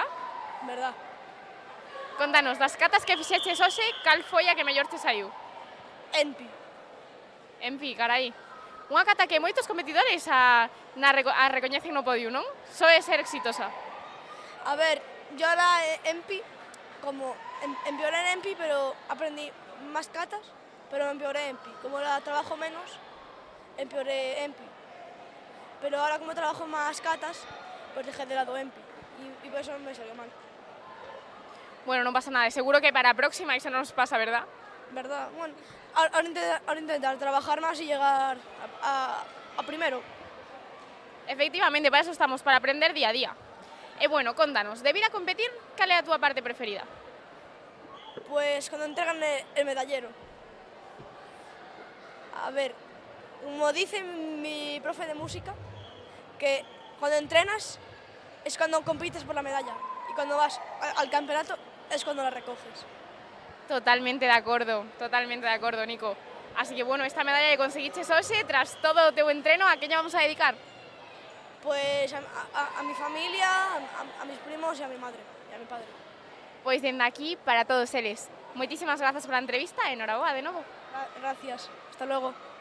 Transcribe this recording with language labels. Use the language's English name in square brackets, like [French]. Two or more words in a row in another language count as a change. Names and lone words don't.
[Spanish] verdad. [Galician] Contanos, das catas que fixeches hoxe, cal foi a que mellor te saiu? Enpi. En fin, carai. Unha cata que moitos competidores a recoñecen no podio, non? Soe ser exitosa. [Spanish] A ver, yo ahora Enpi, como empeoré en Enpi, pero aprendí más catas, pero empeoré Enpi. Como la trabajo menos, empeoré Enpi. Pero ahora como trabajo más catas, pues dejé de lado Enpi. Y por eso me salió mal, [Galician] Bueno, non pasa nada, seguro que para a próxima iso non nos pasa, verdad? [Spanish] ¿verdad? Bueno, ahora intentar trabajar más y llegar a primero. Efectivamente, para eso estamos, para aprender día a día. [Galician] E bueno, contanos, de vir a competir, cal é a túa parte preferida? [Spanish] Pues cuando entregan el medallero. A ver, como dice mi profe de música, que cuando entrenas es cuando compites por la medalla y cuando vas al campeonato es cuando la recoges. [Galician] Totalmente de acordo, Nico. Así que bueno, esta medalla que conseguiches hoxe, tras todo o teu entreno, a que lle vamos a dedicar? [Spanish] Pues a mi familia, a mis primos y a mi madre y a mi padre. [Galician] Pois dende aquí, para todos eles. Moitísimas grazas pola entrevista e enhoraboa de novo. [Spanish] Gracias, hasta luego.